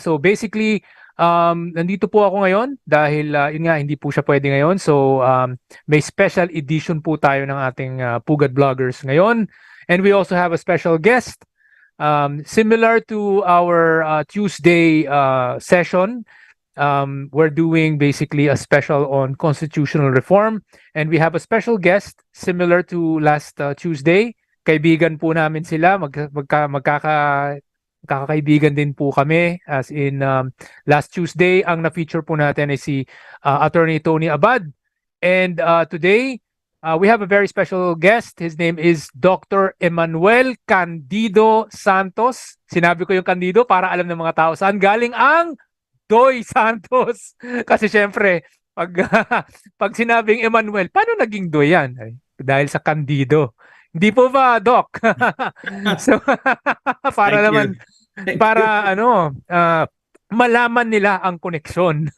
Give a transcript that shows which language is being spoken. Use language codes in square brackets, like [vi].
[tl] So basically, nandito po ako ngayon dahil yun nga, hindi po siya pwede ngayon. So may special edition po tayo ng ating Pugad Bloggers ngayon. [en] And we also have a special guest. Similar to our Tuesday session, we're doing basically a special on constitutional reform, and we have a special guest similar to last Tuesday. [tl] Kaibigan po namin sila, magkakaibigan din po kami, [en] as in last Tuesday [tl] ang na-feature po natin ay si Attorney Tony Abad, [en] and today we have a very special guest. His name is Dr. 𝗕𝗹𝗴𝗲 Candido Santos. [tl] Sinabi ko yung Candido para alam ng mga tao saan galing ang 𝗕𝗪 Santos. Kasi syempre, pag sinabing Emmanuel, paano naging 𝗕𝗪 yan? Ay, dahil sa Candido. Hindi po ba, Doc? So, para naman, para malaman nila ang koneksyon.